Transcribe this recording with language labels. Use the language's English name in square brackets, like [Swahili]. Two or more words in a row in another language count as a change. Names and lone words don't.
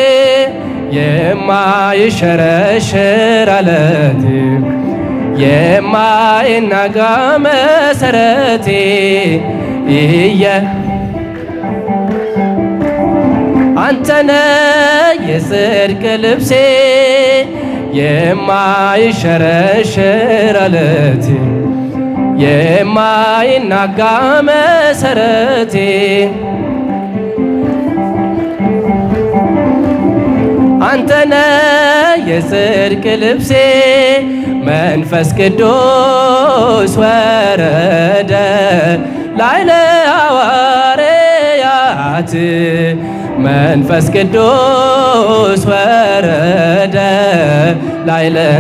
[Amharic] የማይሸረሸር ዓለቴ የማይናጋ መሰረቴ አንተነ የጽድቅ ልብሴ የማይሸረሸር ዓለቴ የማይናጋ መሰረቴ አንተነ የጽድቅ ልብሴ [Geez] መንፈስ ቅዱስ ወረደ ላዕለ ሐዋርያት መንፈስ ቅዱስ ወረደ ላዕለ